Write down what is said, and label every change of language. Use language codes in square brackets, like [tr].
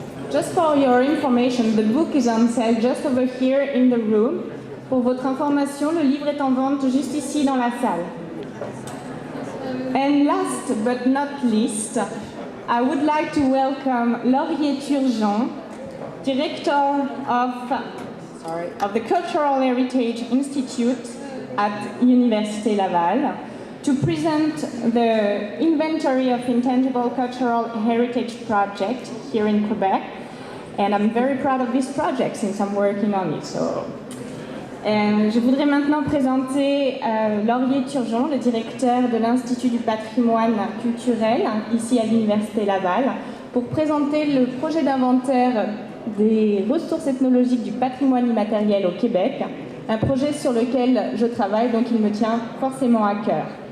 [en] Just for your information, the book is on sale just over here in the room. [fr] Pour votre information, le livre est en vente juste ici dans la salle. [en] And last but not least, I would like to welcome Laurier Turgeon, Director of the Cultural Heritage Institute at Université Laval, to present the Inventory of Intangible Cultural Heritage project here in Quebec. And I'm very proud of this project since I'm working on it. [fr] Je voudrais maintenant présenter Laurier Turgeon, le directeur de l'Institut du patrimoine culturel, ici à l'Université Laval, pour présenter le projet d'inventaire des ressources ethnologiques du patrimoine immatériel au Québec, un projet sur lequel je travaille, donc il me tient forcément à cœur.